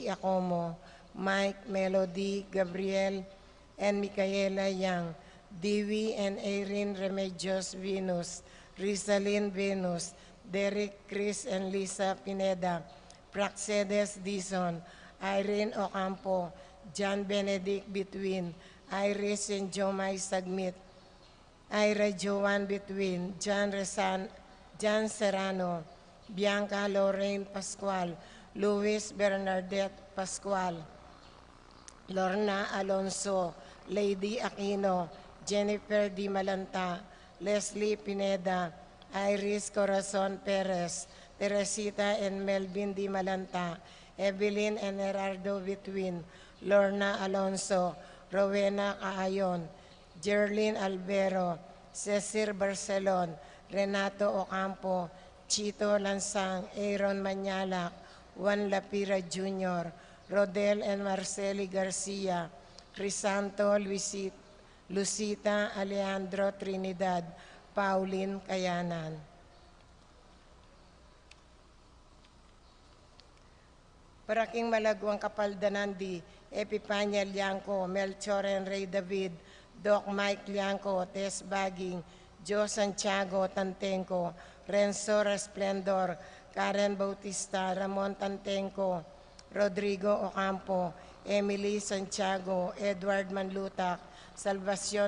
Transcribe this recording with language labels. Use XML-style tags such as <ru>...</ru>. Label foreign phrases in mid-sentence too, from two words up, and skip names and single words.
<pam>Acomo, Mike Melody, Gabriel and Micaela Yang, Dewey and Erin Remedios Venus, Rizalyn Venus, Derek Chris and Lisa Pineda, Praxedes Dizon, Irene Ocampo, John Benedict Between, Iris and Jomai Sagmit, Ira Joan Between, John Serrano, Bianca Lorraine Pascual, Luis Bernadette Pascual, Lorna Alonso, Lady Aquino, Jennifer Di Malanta, Leslie Pineda, Iris Corazon Perez, Teresita and Melvin Di Malanta, Evelyn and Gerardo Between, Lorna Alonso, Rowena Caayon, Jerlyn Albero, Cesar Barcelon, Renato Ocampo, Chito Lansang, Aaron Manyalak, Juan Lapira Jr., Rodel and Marceli Garcia, Crisanto Lucita Alejandro Trinidad, Pauline Kayanan. Paraking Malagwang Kapaldanandi, Epipanya Liangco, Melchor and Ray David, Doc Mike Liangco, Tess Baging, Joe Santiago Tantenco, Renzo Resplendor, Karen Bautista, Ramon Tantenco, Rodrigo Ocampo, Emily Santiago, Edward Manlutak, Salvacion</pam>